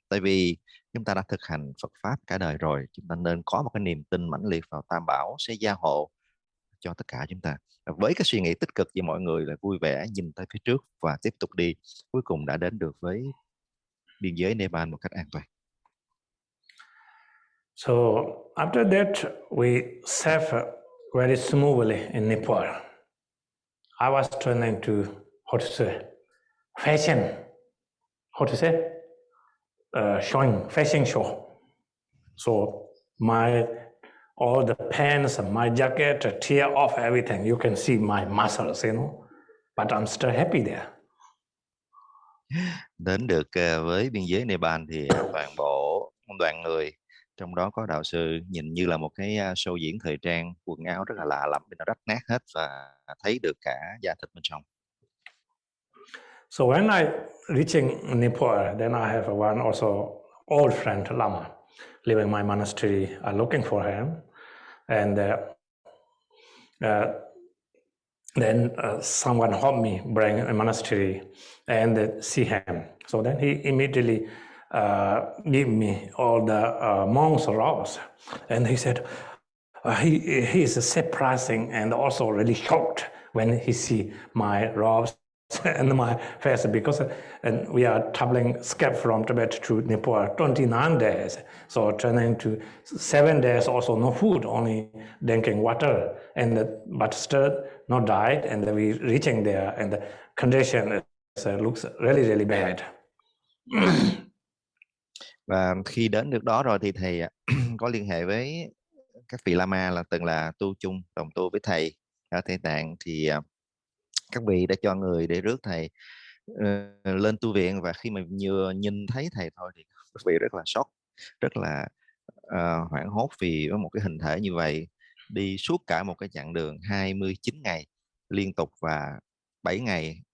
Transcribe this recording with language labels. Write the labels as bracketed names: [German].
[Vietnamese] Tại vì chúng ta đã thực hành Phật Pháp cả đời rồi, chúng ta nên có một cái niềm tin mãnh liệt vào Tam Bảo sẽ gia hộ cho tất cả chúng ta. Với cái suy nghĩ tích cực thì mọi người là vui vẻ nhìn tới phía trước và tiếp tục đi, cuối cùng đã đến được với biên giới Nepal một cách an toàn. [English] So after that, we sat very smoothly in Nepal. I was turning to, how to say, fashion, how to say, showing, fashion show. So all the pants, my jacket, tear off everything. You can see my muscles, you know, but I'm still happy there. [Vietnamese] Đến được với biên giới Nepal thì toàn bộ đoàn người, trong đó có đạo sư, nhìn như là một cái show diễn thời trang, quần áo rất là lạ lẫm, nó rách nát hết và thấy được cả da thịt bên trong. [English] So when I reaching Nepal, then I have one also old friend Lama living in my monastery. I'm looking for him, and then someone helped me bring a monastery and see him. So then he immediately gave me all the monks' robes, and he said he is surprising and also really shocked when he see my robes and my face, because we are traveling skip from Tibet to Nepal 29 days, so turning to 7 days also no food, only drinking water, and but still not diet, and we reaching there and the condition looks really bad. [Vietnamese] Và khi đến được đó rồi thì thầy có liên hệ với các vị Lama là từng là tu chung đồng tu với thầy ở Tây Tạng, thì các vị đã cho người để rước thầy lên tu viện. Và khi mà vừa nhìn thấy thầy thôi thì các vị rất là sốc, rất là hoảng hốt, vì có một cái hình thể như vậy đi suốt cả một cái chặng đường 29 ngày liên tục, và 7 ngày